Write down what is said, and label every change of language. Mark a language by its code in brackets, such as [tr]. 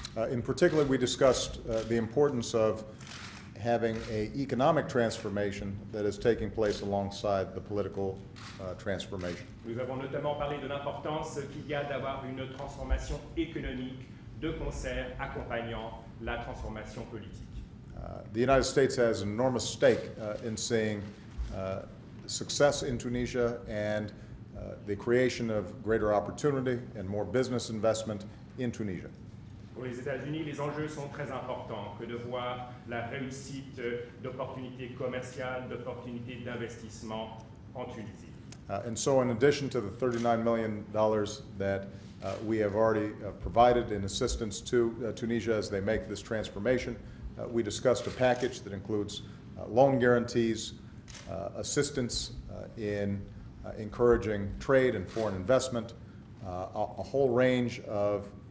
[en] In particular, we discussed the importance of having an economic transformation that is taking place alongside the political transformation. [fr] Nous avons notamment parlé de l'importance qu'il y a d'avoir une transformation économique de concert accompagnant la transformation politique. [en] The United States has an enormous stake in seeing success in Tunisia and the creation of greater opportunity and more business investment in Tunisia. [fr] Pour les États-Unis, les enjeux sont très importants que de voir la réussite d'opportunités commerciales, d'opportunités d'investissement en Tunisie. [en] And so in addition to the $39 million that we have already provided in assistance to Tunisia as they make this transformation, we discussed a package that includes loan guarantees, assistance in encouraging trade and foreign investment, a whole range of